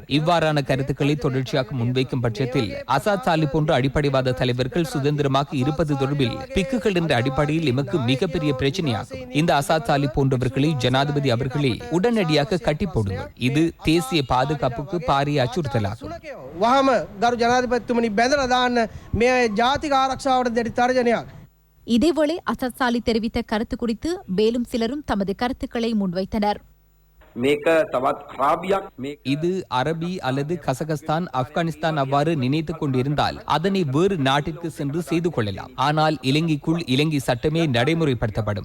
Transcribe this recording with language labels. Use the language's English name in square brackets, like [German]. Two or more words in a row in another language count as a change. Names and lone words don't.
[Tamil] இவ்வாறான கருத்துக்களை தொடர்ச்சியாக முன்வைக்கும் பட்சத்தில் அசாத் சாலி போன்ற அடிப்படைவாத தலைவர்கள் சுதந்திரமாக இருப்பது தொடர்பில் பிக்குகள் என்ற அடிப்படையில் எமக்கு மிகப்பெரிய பிரச்சனையாகும். இந்த அசாத் சாலி போன்றவர்களை ஜனாதிபதி அவர்களே உடனடியாக கட்டி போடுங்கள். இது தேசிய பாதுகாப்புக்கு பாரிய அச்சுறுத்தலாகும். [Sinhala] වහම ගරු ජනාධිපතිතුමනි බැඳලා දාන්න මේ ජාතික ආරක්ෂාවට දැඩි තර්ජනයක්. [Tamil] இதேவேளை அசாத் சாலி தெரிவித்த கருத்து குறித்து மேலும் சிலரும் தமது கருத்துக்களை முன்வைத்தனர். இது அரபி அல்லது கசகஸ்தான், ஆப்கானிஸ்தான் அவ்வாறு நினைத்துக் கொண்டிருந்தால் அதனை வேறு நாட்டிற்கு சென்று செய்து கொள்ளலாம். ஆனால் இலங்கைக்குள் இலங்கை சட்டமே நடைமுறைப்படுத்தப்படும்.